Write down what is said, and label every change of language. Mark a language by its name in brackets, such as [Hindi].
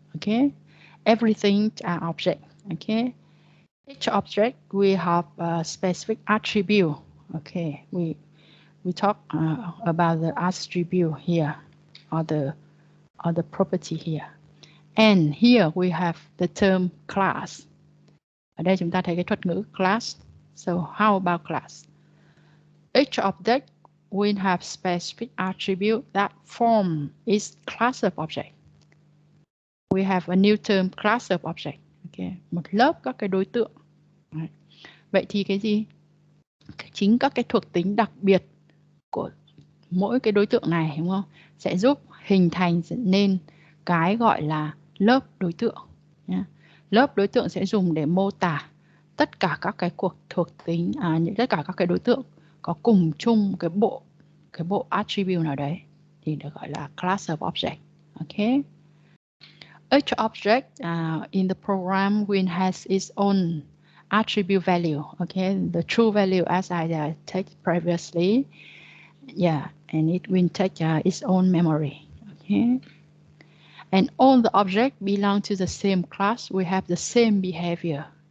[English] Okay, everything are object. Okay, each object we have a specific attribute. Okay, we talk about the attribute here, or the property here, and here we have the term class. [Vietnamese] Ở đây chúng ta thấy cái thuật ngữ class. [English] So how about class? Each object will have specific attribute that form its class of object. We have a new term, class of object. [Vietnamese] Okay, một lớp các cái đối tượng. Đấy. Vậy thì cái gì? Chính các cái thuộc tính đặc biệt của mỗi cái đối tượng này, đúng không? Sẽ giúp hình thành nên cái gọi là lớp đối tượng. Lớp đối tượng sẽ dùng để mô tả tất cả các cái cuộc thuộc tính, tất cả các cái đối tượng có cùng chung cái bộ attribute nào đấy thì được gọi là class of object. [English] Okay. Each object in the program will has its own attribute value. Okay, the true value as I take previously. Yeah, and it will take its own memory. Okay. And all the objects belong to the same class. We have the same behavior.